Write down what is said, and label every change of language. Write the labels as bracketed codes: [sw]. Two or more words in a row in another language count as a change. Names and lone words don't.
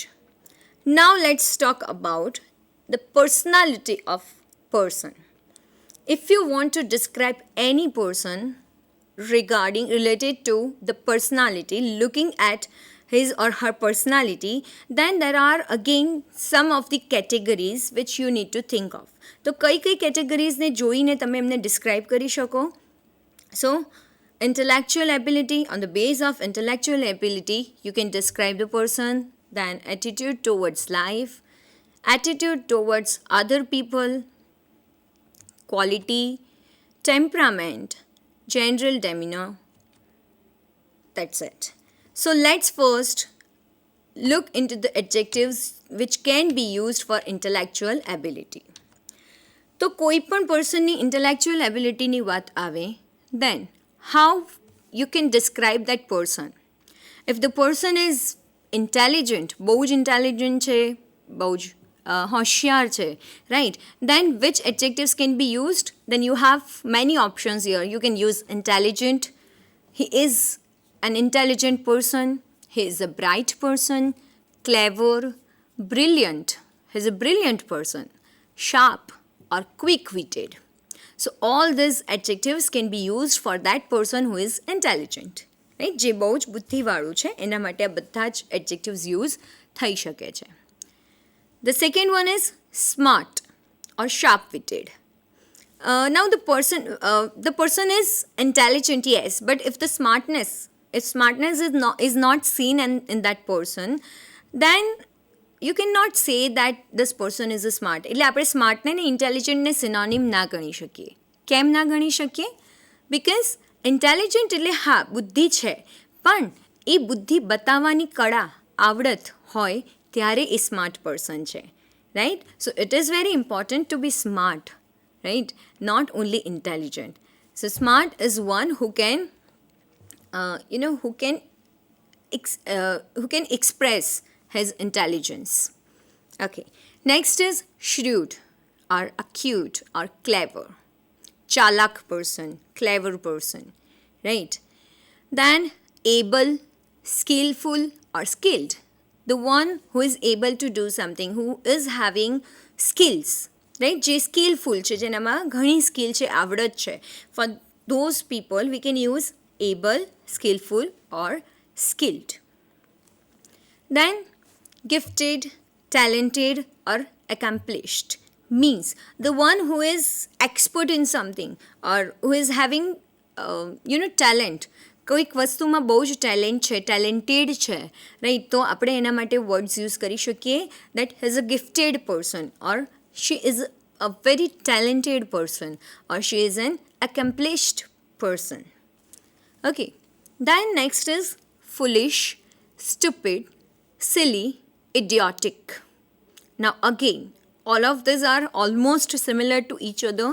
[en] Now let's talk about the personality of person. If you want to describe any person related to the personality, looking at his or her personality, then there are again some of the categories which you need to think of. [gu] તો કઈ કેટેગરીઝને જોઈને તમે એમને ડિસ્ક્રાઇબ કરી શકો? [en] So intellectual ability, on the base of intellectual ability, you can describe the person. Then attitude towards life, attitude towards other people, quality, temperament, general demeanor. That's it. So let's first look into the adjectives which can be used for intellectual ability. [gu] તો કોઈ પણ પર્સનની ઇન્ટેલેક્ચ્યુઅલ એબિલિટીની વાત આવે [en] then how you can describe that person. If the person is intelligent, [gu] બહુ જ ઇન્ટેલિજન્ટ છે, બહુ જ હોશિયાર છે, [en] right, then which adjectives can be used? Then you have many options here. You can use intelligent, he is an intelligent person, he is a bright person, clever, brilliant, he is a brilliant person, sharp or quick-witted. So all these adjectives can be used for that person who is intelligent. Right? [gu] જે બહુ જ બુદ્ધિવાળું છે એના માટે આ બધા જ [en] adjectives use [gu] થઈ શકે છે. [en] The second one is smart or sharp-witted. Now the person is intelligent, yes, but if smartness is not seen in that person, then you cannot say that this person is a smart. [gu] એટલે આપણે સ્માર્ટને ને ઇન્ટેલિજન્ટને સિનોનિમ ના ગણી શકીએ. કેમ ના ગણી શકીએ? [en] because intelligent [gu] એટલે હા બુદ્ધિ છે, પણ એ બુદ્ધિ બતાવવાની કળા આવડત હોય ત્યારે એ [en] smart person [gu] છે, રાઈટ. [en] So it is very important to be smart, right, not only intelligent. So smart is one who can express his intelligence. Okay, next is shrewd or acute or clever. Chalak person, clever person, right. Then able, skillful or skilled, the one who is able to do something, who is having skills, [gu] રાઈટ, જે સ્કિલફુલ છે, જેનામાં ઘણી સ્કિલ છે, આવડત છે. [en] For those people we can use able, skillful or skilled. Then gifted, talented or accomplished means the one who is expert in something or who is having talent. [gu] કોઈક વસ્તુમાં બહુ જ ટેલેન્ટ છે, ટેલેન્ટેડ છે, રાઈટ, તો આપણે એના માટે વર્ડ્સ યુઝ કરી શકીએ [en] that is a gifted person or she is a very talented person or she is an accomplished person. Okay, then next is foolish, stupid, silly, idiotic. Now again, all of these are almost similar to each other.